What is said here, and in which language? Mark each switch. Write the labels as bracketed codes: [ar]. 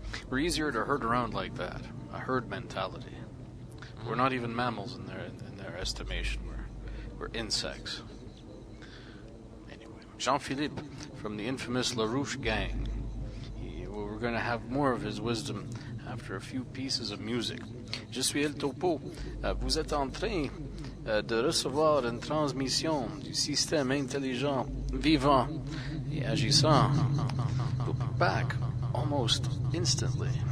[en] We're easier to herd around like that, a herd mentality. We're not even mammals in their estimation. We're insects. Anyway, Jean Philippe from the infamous Larouche gang. We're going to have more of his wisdom after a few pieces of music. [fr] Je suis El Topo. Vous êtes en train de recevoir une transmission du système intelligent, vivant et agissant. [en] We'll be back almost instantly.